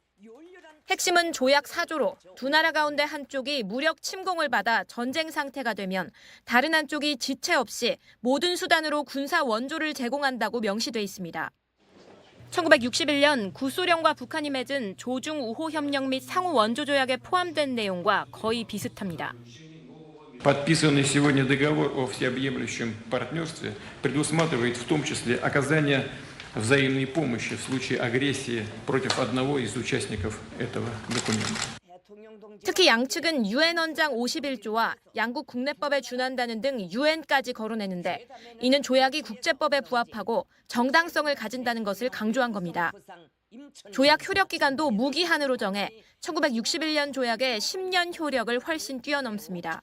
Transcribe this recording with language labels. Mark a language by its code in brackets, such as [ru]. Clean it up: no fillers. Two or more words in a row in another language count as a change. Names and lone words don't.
[ko] 핵심은 조약 4조로 두 나라 가운데 한쪽이 무력 침공을 받아 전쟁 상태가 되면 다른 한쪽이 지체 없이 모든 수단으로 군사 원조를 제공한다고 명시돼 있습니다. 1961년 구소련과 북한이 맺은 조중 우호 협력 및 상호 원조 조약에 포함된 내용과 거의 비슷합니다. [ru] Подписанный сегодня договор о всеобъемлющем партнерстве предусматривает в том числе оказание взаимной помощи в случае агрессии против одного из участников этого документа. [ko] 특히 양측은 유엔 헌장 51조와 양국 국내법에 준한다는 등 유엔까지 거론했는데 이는 조약이 국제법에 부합하고 정당성을 가진다는 것을 강조한 겁니다. 조약 효력 기간도 무기한으로 정해 1961년 조약의 10년 효력을 훨씬 뛰어넘습니다.